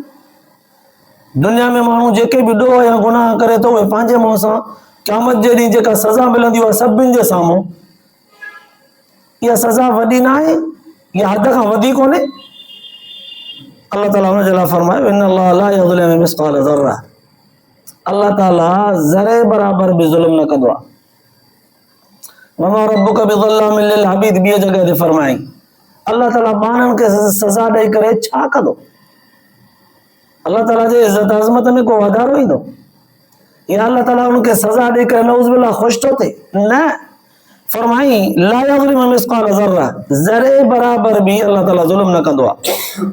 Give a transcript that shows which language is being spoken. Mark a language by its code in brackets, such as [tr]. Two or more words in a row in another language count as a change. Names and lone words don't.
[sd] दुनिया में माण्हू जेके बि ॾोह या गुनाह करे थो उहे पंहिंजे मुंहं सां क़यामत जे ॾींहुं जेका सज़ा मिलंदी उहा सभिनि जे साम्हूं, इहा सज़ा वॾी न आहे, इहा हद खां वधी कोन्हे। अल्लाह ताला हुन जे लाइ फरमायो [ar] إن الله لا يظلم مثقال ذرة, [sd] अल्लाह ताला ज़रे बराबर बि ज़ुल्म न कंदो आहे। [ar] وما ربك بظلام للعبيد, [sd] ॿिए जॻह ते फरमाई अल्लाह ताला माण्हुनि खे सज़ा ॾेई करे छा कंदो? अल्लाह ताला जे इज़्ज़त अज़मत में को वाधारो ईंदो या अल्लाह ताला उनखे सज़ा ॾेई करे [ar] نعوذ بالله [sd] ख़ुशि थो थिए? न, फरमाई [ar] لا يظلم مثقال ذرة, [sd] ज़रे बराबर बि अल्लाह ताला ज़ुल्म न कंदो आहे।